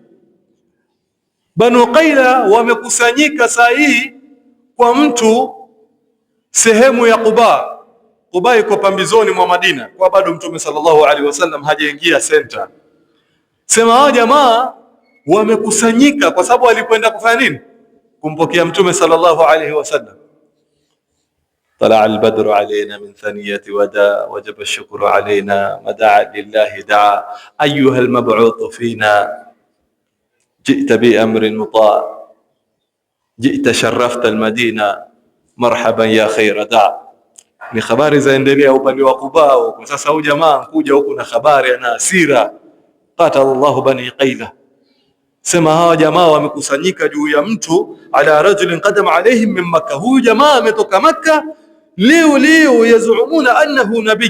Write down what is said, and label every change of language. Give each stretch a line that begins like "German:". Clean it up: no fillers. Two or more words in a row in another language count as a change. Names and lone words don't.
Swahili: Bani Qaila wamekusanyika saa hii kwa mtu sehemu ya Quba. Quba iko pambizoni mwa Madina, kwa bado mtume
Arabic: صلى الله عليه وسلم
Swahili: hajaingia center. Sema hao jamaa wamekusanyika kwa sababu walikwenda kufanya nini? Kumpokea mtume
Arabic: صلى الله عليه وسلم. طلع البدر علينا من ثنية وداع وجب الشكر علينا مدعا لله دعا أيها المبعوث فينا جئت بأمر مطاع جئت شرفت المدينة مرحبا يا خير داع.
Swahili: Ni habari zaendelea upande wa Quba. Kwa sasa huyu jamaa kuja huku na habari ana hasira,
Arabic: قاتل الله بني قيلة.
Swahili: Sema hawa jamaa wamekusanyika juu ya mtu,
Arabic: على رجل قدم عليهم من مكة,
Swahili: huyu jamaa ametoka Makkah leo
Arabic: يزعمون أنه نبي.